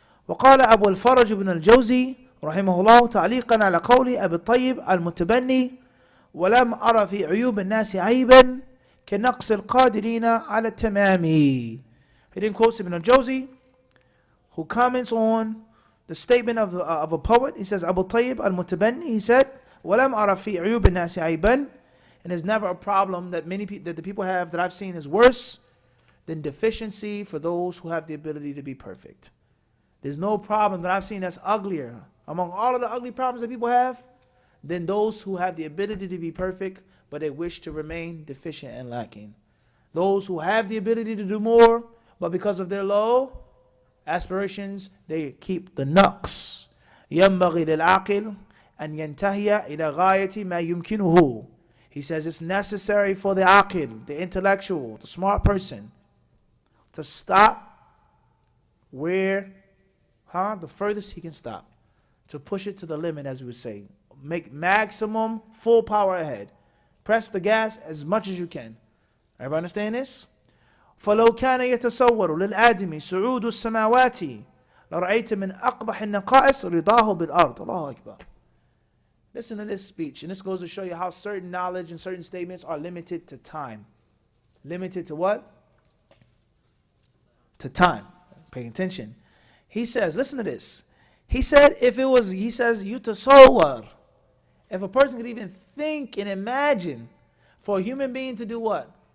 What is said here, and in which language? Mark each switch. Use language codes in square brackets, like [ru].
[ar] وقال أبو الفرج بن الجوزي رحمه الله تعليقا على قول أبي الطيب المتبني ولم أرى في عيوب الناس عيبا كنقص القادرين على التمام. [en] He then quotes Ibn al-Jawzi, who comments on the statement of a poet. He says, Abu Tayyib al-Mutabanni, he said, [ar] وَلَمْ أَرَ فِي عُيُوبِ النَّاسِ عَيْبًا. [en] And there's never a problem that the people have that I've seen is worse then deficiency for those who have the ability to be perfect. There's no problem that I've seen that's uglier among all of the ugly problems that people have than those who have the ability to be perfect, but they wish to remain deficient and lacking. Those who have the ability to do more, but because of their low aspirations, they keep the naqs. [ar] ينبغي للعاقل أن ينتهي إلى غاية ما يمكنه. [en] He says it's necessary for the aqil, the intellectual, the smart person, to stop where, the furthest he can stop. To push it to the limit, as we would say. Make maximum full power ahead. Press the gas as much as you can. Everybody understand this? [ar] فلو كان يتصور للآدم صعود السماوات لرأيت من أقبح النقائص رضاه بالأرض. الله أكبر. [en] Listen to this speech, and this goes to show you how certain knowledge and certain statements are limited to time. Limited to what? To time. Pay attention. He says, listen to this. He said, he says, yutasawwar. If a person could even think and imagine for a human being to do what?